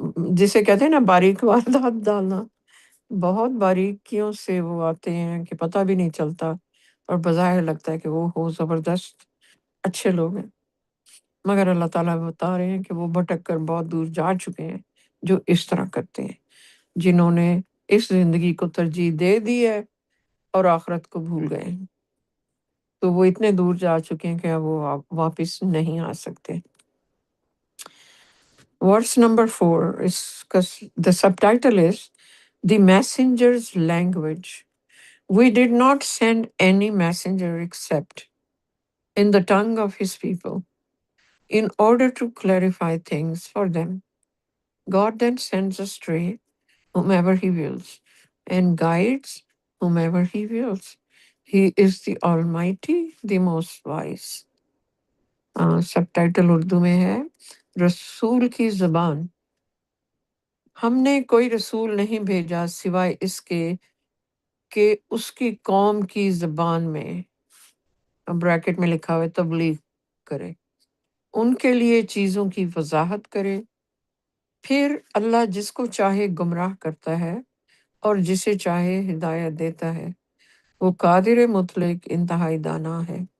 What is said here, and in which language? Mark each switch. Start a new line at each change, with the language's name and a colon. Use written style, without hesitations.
Urdu: جسے کہتے ہیں نا باریک واردات ڈالنا، بہت باریکیوں سے وہ آتے ہیں کہ پتہ بھی نہیں چلتا اور بظاہر لگتا ہے کہ وہ ہو زبردست اچھے لوگ ہیں، مگر اللہ تعالیٰ بتا رہے ہیں کہ وہ بھٹک کر بہت دور جا چکے ہیں جو اس طرح کرتے ہیں، جنہوں نے اس زندگی کو ترجیح دے دی ہے اور آخرت کو بھول گئے ہیں، تو وہ اتنے دور جا چکے ہیں کہ اب وہ واپس نہیں آ سکتے۔
English: Verse number 4 is the subtitle is The Messenger's Language. We did not send any messenger except in the tongue of his people, in order to clarify things for them. God then sends astray whomever he wills and guides whomever he wills. He is the Almighty, the Most Wise.
Urdu: Sub title Urdu میں ہے رسول کی زبان۔ ہم نے کوئی رسول نہیں بھیجا سوائے اس کے کہ اس کی قوم کی زبان میں، بریکٹ میں لکھا ہوا ہے، تبلیغ کرے، ان کے لیے چیزوں کی وضاحت کرے۔ پھر اللہ جس کو چاہے گمراہ کرتا ہے اور جسے چاہے ہدایت دیتا ہے، وہ قادر مطلق انتہائی دانا ہے۔